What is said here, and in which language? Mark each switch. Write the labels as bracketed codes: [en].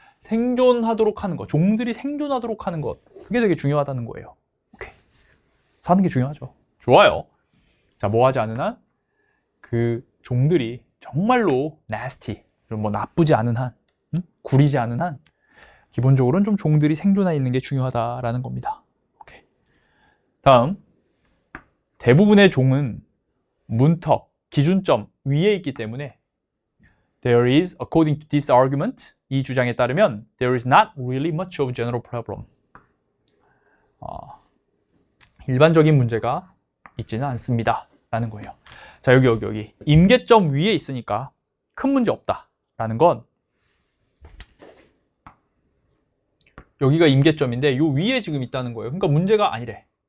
[ko] 생존하도록 하는 것, 종들이 생존하도록 하는 것, 그게 되게 중요하다는 거예요. 오케이. 사는 게 중요하죠. 좋아요. 자, 뭐 하지 않은 한 그 종들이 정말로 nasty, 뭐 나쁘지 않은 한, 구리지 않은 한, 기본적으로는 좀 종들이 생존해 있는 게 중요하다라는 겁니다. 오케이. [en] 다음, 대부분의 종은 문턱, 기준점 위에 있기 때문에 there is, according to this argument, 이 주장에 따르면 there is not really much of general problem. [ko] 일반적인 문제가 있지는 않습니다. 라는 거예요. 자, 여기. 임계점 위에 있으니까 큰 문제 없다. 라는 건 여기가 임계점인데 요 위에 지금 있다는 거예요. 그러니까 문제가 아니래.